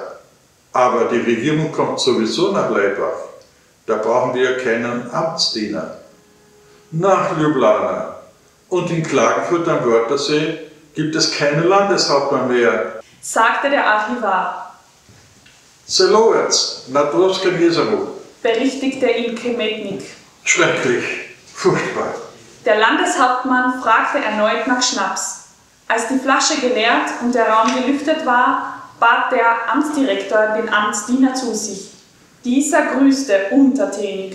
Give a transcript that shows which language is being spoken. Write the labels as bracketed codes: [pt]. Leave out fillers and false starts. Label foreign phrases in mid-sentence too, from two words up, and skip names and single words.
[de] Aber die Regierung kommt sowieso nach Leibach. Da brauchen wir keinen Amtsdiener. Nach Ljubljana und in Klagenfurt am Wörthersee gibt es keinen Landeshauptmann mehr, sagte der Archivar. [sl] Selovec, na Troskem Jezeru, [de] berichtigte ihn Kmetnik. Schrecklich. Furchtbar. Der Landeshauptmann fragte erneut nach Schnaps. Als die Flasche geleert und der Raum gelüftet war, bat der Amtsdirektor den Amtsdiener zu sich. Dieser grüßte untertänig.